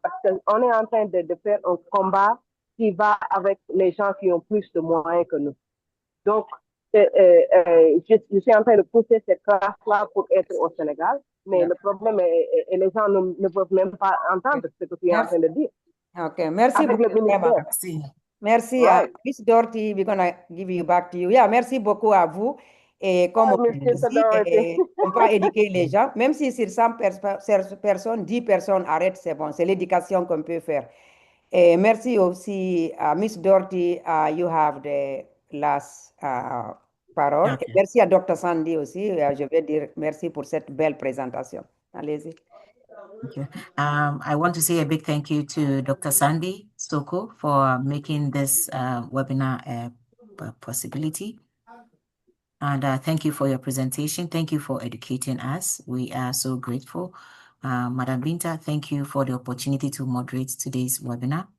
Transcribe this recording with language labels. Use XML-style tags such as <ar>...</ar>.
<fr>Parce qu'on est en train de faire un combat qui va avec les gens qui ont plus de moyens que nous. Donc, je suis en train de pousser cette classe-là pour être au Sénégal, mais le problème est les gens ne peuvent même pas entendre ce que tu es en train de dire. Ok, merci beaucoup. Merci à</fr> <en>Miss Dorothy, we're going to give you back to you.</en> <fr>Yeah, merci beaucoup à vous. Et comme on peut éduquer les gens, même si sur 100 personnes, 10 personnes arrêtent, c'est bon, c'est l'éducation qu'on peut faire. Et merci aussi à</fr> <en>Miss Dorothy, you have the last parole. Okay.</en> <fr>Et merci à Dr. Sandy aussi, je vais dire merci pour cette belle présentation. Allez-y.</fr> <en>Thank you. I want to say a big thank you to Dr. Sandy Soko for making this webinar a possibility. And thank you for your presentation. Thank you for educating us. We are so grateful. Madam Binta, thank you for the opportunity to moderate today's webinar.</en>